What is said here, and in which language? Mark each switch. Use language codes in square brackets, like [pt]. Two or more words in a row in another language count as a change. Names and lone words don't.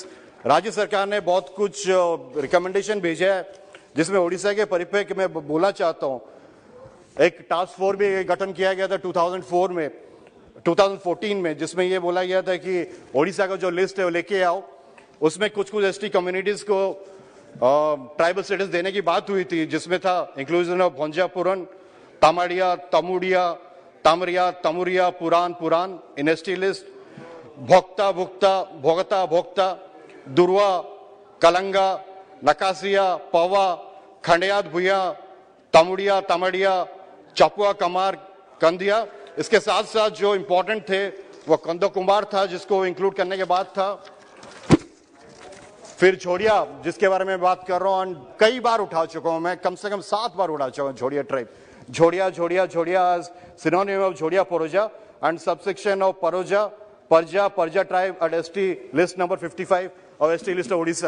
[hi] राज्य सरकार ने बहुत कुछ रिकमेंडेशन भेजा है, जिसमें उड़ीसा के परिप्रेक्ष्य में बोलना चाहता हूं। एक [en] task force [hi] भी गठन किया गया था 2014 में, जिसमें यह बोला गया था कि उड़ीसा का जो लिस्ट है वो लेके आओ। उसमें कुछ [en] ST communities [hi] को [en] tribal status [hi] देने की बात हुई थी, जिसमें था [en] inclusion of [hi] भोंजापुरन, तामाड़िया, तमुड़िया, तामरिया, तमुरिया, पुरान [en] in ST list, [hi] भोक्ता, भोगता, दुर्वा, कलंगा, नकासिया, पवा, खंडियात भुया, तमुड़िया, तमड़िया, चपुआ, कमार, कंदिया। इसके साथ साथ जो इंपॉर्टेंट थे वो कंदो कुमार था, जिसको इंक्लूड करने के बाद था। फिर झोड़िया, जिसके बारे में बात कर रहा हूं, कई बार उठा चुका हूं मैं, कम से कम 7 बार उठा चुका हूं झोड़िया ट्राइब। [en] Jhodia synonym of Jhodia Paroja and subsection of Paraja tribe at ST list number 55 और ST list of Orissa।